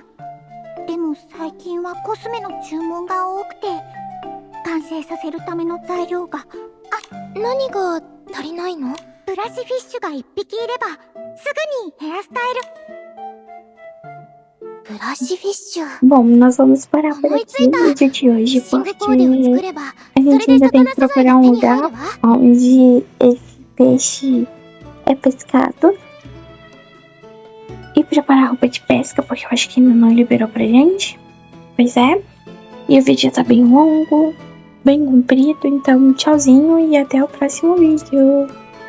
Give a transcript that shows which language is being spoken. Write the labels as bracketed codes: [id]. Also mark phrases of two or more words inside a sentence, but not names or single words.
[ja] でも最近はコスメの注文が多くて、完成させるための材料が。何が足りないの？ブラシフィッシュが1匹いればすぐにヘアスタイル。ブラシフィッシュ。 [pt] Bom, nós vamos parar por aqui no vídeo de hoje, [ja] シング [pt] porque [ja] コーデを作れば、 [pt] a [ja] そ [pt] gente [ja] れで [pt] ainda tem [ja] 魚 [pt] que [ja] 素材 [pt] procurar [ja] が [pt] um [ja] 手に入 [pt] lugar [ja] るわ。 [pt] onde esse peixe é pescado e preparar roupa de pesca, porque eu acho que ainda não liberou pra gente. Pois é. E o vídeo tá bem longo, bem comprido, então tchauzinho e até o próximo vídeo.